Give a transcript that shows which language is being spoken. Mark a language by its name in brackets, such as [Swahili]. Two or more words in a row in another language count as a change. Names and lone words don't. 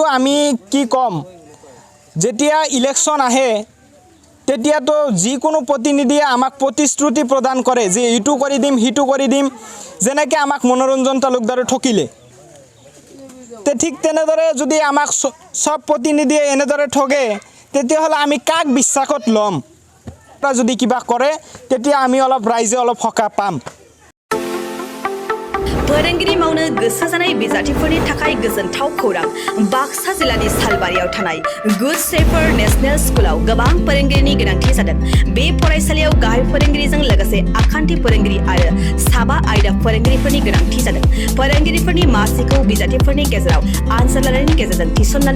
[Assamese] আমি কি ক'ম যেতিয়া ইলেকশ্যন আহে তেতিয়াতো যিকোনো প্ৰতিনিধিয়ে আমাক প্ৰতিশ্ৰুতি প্ৰদান কৰে যে এইটো কৰি দিম সিটো কৰি দিম যেনেকৈ আমাক মনোৰঞ্জন তালুকদাৰে ঠকিলে ঠিক তেনেদৰে যদি আমাক সব প্ৰতিনিধিয়ে এনেদৰে ঠগে তেতিয়াহ'লে আমি কাক বিশ্বাসত ল'ম যদি কিবা কৰে তেতিয়া আমি অলপ ৰাইজে অলপ সকাহ পাম [Bodo] फोरोंगिरि मावनो गोसो जानाय बिजाथिफोरनि थाखाय गोजोनथाव खौरां बाक्सा जिल्लानि सालबारियाव थानाय गुड सेफर नेशनेल स्कुलाव गोबां फोरोंगिरिनि गोनांथि जादों बे फरायसालियाव गाहाय फोरोंगिरिजों लोगोसे आखान्थि फोरोंगिरि आरो साबा आयदा फोरोंगिरिफोरनि गोनांथि जादों फोरोंगिरिफोरनि मासिखौ बिजाथिफोरनि गेजेराव आनजाद लानायनि गेजेरजों थिसननानै